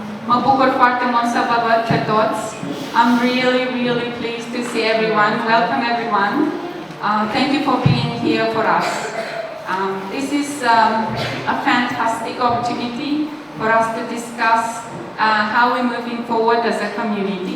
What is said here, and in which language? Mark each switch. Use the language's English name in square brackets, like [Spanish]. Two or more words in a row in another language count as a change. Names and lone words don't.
[Romanian] Mă bucur foarte mult să vă văd pe toți. [English] I'm really, really pleased to see everyone. Welcome everyone. Thank you for being here for us. This is a fantastic opportunity for us to discuss how we're moving forward as a community.